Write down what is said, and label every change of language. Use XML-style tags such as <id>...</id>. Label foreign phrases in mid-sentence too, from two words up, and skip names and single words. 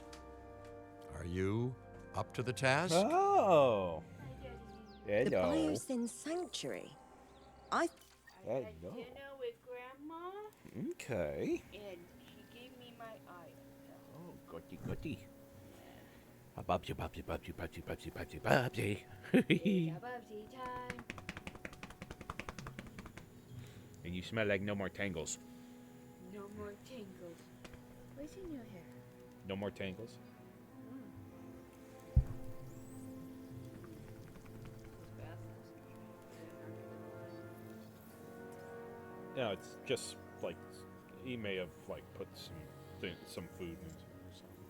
<en>Are you up to the task? Oh. The Hello. Biosin Sanctuary. Hello. Dinner with Grandma, Okay. and she gave me my eye. Oh, goody goody. Babsy, babsy, babsy, babsy, babsy, babsy, babsy. Bubsy time. And you smell like no more tangles. No more tingles. What's in your hair? No more tangles. No, it's just like he may have like put some food in it or something.</en>